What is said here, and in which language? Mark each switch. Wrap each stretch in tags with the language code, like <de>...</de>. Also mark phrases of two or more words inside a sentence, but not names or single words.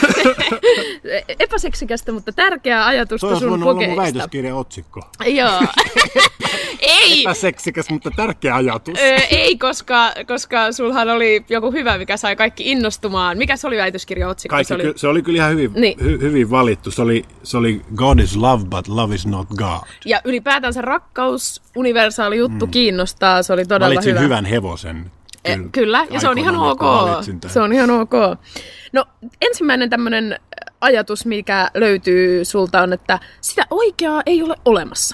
<fi>Epäseksikästä, mutta tärkeää ajatusta sun kokeista. Toi on mun väitöskirjan otsikko. Joo. Ei. Epäseksikäs, mutta tärkeä ajatus. Ei, koska sulhan oli joku hyvä, mikä sai kaikki innostumaan. Mikä se oli väitöskirjan otsikko? Se oli kyllä ihan hyvin valittu. Se oli</fi> <en>God is love, but love is not God.</en> <fi>Ja ylipäätänsä rakkaus, universaali juttu kiinnostaa. Se oli todella hyvä. Valitsin hyvän hevosen. Kyllä, ja se on ihan ok. Se on ihan ok. No, ensimmäinen tämmöinen ajatus, mikä löytyy sulta on, että sitä oikeaa ei ole olemassa.</fi>